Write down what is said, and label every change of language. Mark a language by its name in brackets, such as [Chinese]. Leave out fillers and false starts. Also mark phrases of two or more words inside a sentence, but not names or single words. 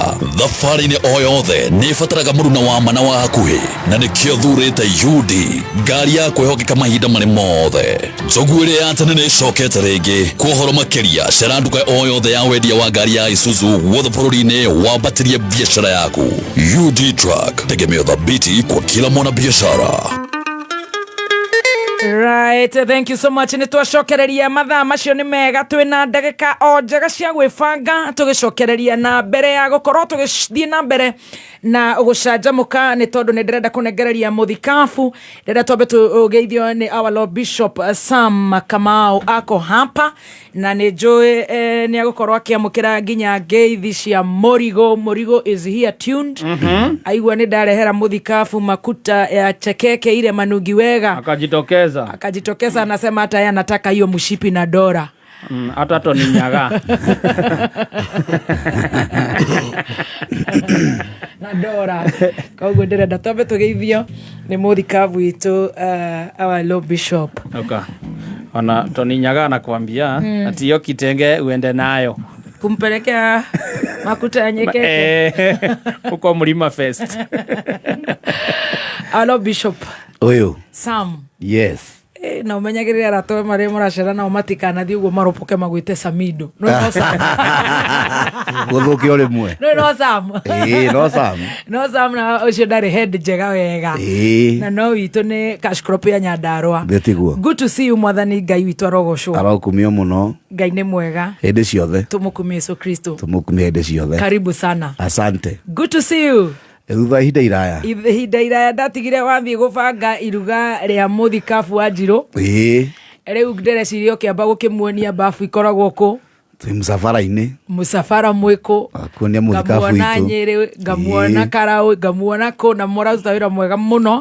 [Kikuyu] Thabarĩ-inĩ o yothe nĩ ĩbataraga mũruna wa mana wa hakuhĩ na nĩkĩo thurĩte UD, ngari ya kwĩhokeka mahinda marĩ mothe. Njogu ĩrĩa ya tene nĩ ĩcokete rĩngĩ. Kwa ũhoro makĩria cera nduka o yothe ya wendia wa ngari ya Isuzu guothe bũrũri-inĩ wambatĩrie biacara yaku. [Swahili] UD Truck, tegemeo thabiti kwa kila mwana biashara. [English] Right, thank you so much. [Kikuyu] Nĩ twacokereria mathaa macio nĩ mega, twĩna ndagĩka o njega cia gwĩbanga tũgĩcokereria na mbere ya gũkorwo tũgĩthiĩ na mbere na gũcanjamũka nĩ tondũ nĩ ndĩrenda kũnengereria mũthikabu. Ndĩrenda twambe tũgeithio nĩ [English] our Lord Bishop [Kikuyu] Sam Kamau [Swahili] ako hapa [Kikuyu] na nĩ njũĩ nĩ agũkorwo akĩamũkĩra nginya ngeithi cia Morigo. [English] Morigo is here tuned. [Kikuyu] Aigua nĩ ndarehera mũthikabu makuta ya chekeke ile manungi wega, [Swahili] akajitokeza anasema hata yeye anataka hiyo mshipi na dora. Hata toni nyaga na dora. Koguo ndĩrenda twambe tũgeithio nĩ mũthikabu witũ [English] our Lord Bishop. [Swahili] Okay. Ona toni nyaga anakuambia ati hiyo kitenge uende nayo kumpelekea makuta ya nyekeke huko Mlima Fest. [English] Our Lord Bishop [Kikuyu] Oyo Sam. [English] Yes. [Kikuyu] Na umenyagĩrĩra aratoe marĩa mũracera nao matikanathi ũguo maropoke magwĩte Samido. No Sam. Gũthũkia rĩmwe. No Sam. No Sam. No Sam na ũcio ndarĩ head njega wega. Na no witũ nĩ [English] cash crop [Kikuyu] ya Nyandarua. Ndetiguo. [English] Good to see you [Kikuyu] mwathani Ngai witũ arogocwo. Arokumio mũno. Ngai nĩ mwega. Hĩndĩ ciothe. Tumukumie Yesu Kristo. Tumukumie hĩndĩ ciothe. [Swahili] Karibu sana. Asante. [English] Good to see you. [Kikuyu] Thutha ihinda iraya. Ihinda iraya ndatigire wathiĩ gũbanga iruga rĩa mũthikabu wa Njirũ. Rĩu ndĩreciria ũkĩamba gũkĩmuonia bafu ikoragwo kũ. Twĩ mũsafara-inĩ. Mũsafara mwĩkũ. Kuonia mũthikabu witũ. Ngamuona Nyĩrĩ, ngamuona Karaũ, ngamuona kũ na mũraruta wĩra mwega mũno.